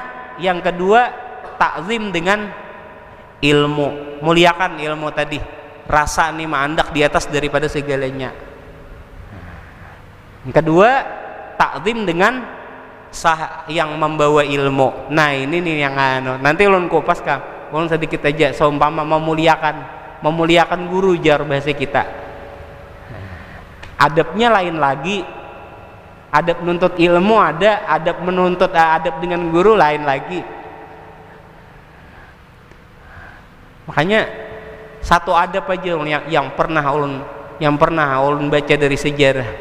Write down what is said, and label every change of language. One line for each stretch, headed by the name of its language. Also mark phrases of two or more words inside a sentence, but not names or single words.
Indonesian: Yang kedua, takzim dengan ilmu, muliakan ilmu tadi, rasa nih mandak di atas daripada segalanya. Yang kedua, takzim dengan yang membawa ilmu. Nah ini nih yang nanti ulun kupas Kang, ulun sedikit aja, seumpama memuliakan guru jar bahasa kita. Adabnya lain lagi, adab menuntut ilmu ada, adab menuntut adab dengan guru lain lagi. Makanya satu adab aja yang pernah ulun baca dari sejarah.